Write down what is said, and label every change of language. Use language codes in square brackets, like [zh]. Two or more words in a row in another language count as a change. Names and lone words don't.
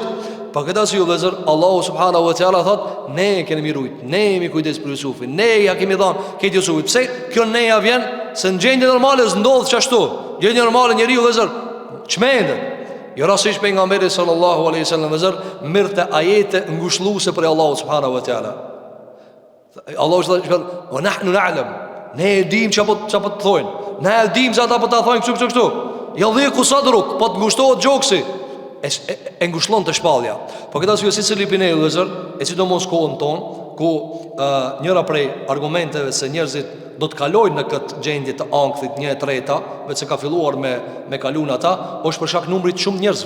[sq] Pa këtë arsye vëllazër, [ar] الله سبحانه وتعالى [sq] thot, ne kemi mirujt, ne jemi kujdes për Jusufin, ne ja kemi dhënë këtë Jusufit. Pse kjo neja vjen se në gjendje normale s'ndodh çashtu. Gjendje normale njeriu vëllazër çmendet. Jo rastisht pejgamberi [ar] صلى الله عليه وسلم [sq] vëllazër mirte ajete ngushëlluese për [ar] الله سبحانه وتعالى. الله سبحانه ونحن نعلم. [sq] Ne e dim çapo të thojnë. Ne e dim se ata po ta thojnë kështu. [ar] يضيق صدرك, [sq] po të ngushtohet gjoksi. E ngushllon të shpallja. Po këtë arsye si lipine vëllazër, e sidomos kohën tonë, ku njëra prej argumenteve se njerëzit do të kalojnë në këtë gjendje të ankthit 1/3, vetë se ka filluar me kalun ata, është për shkak numrit shumë njerëzve.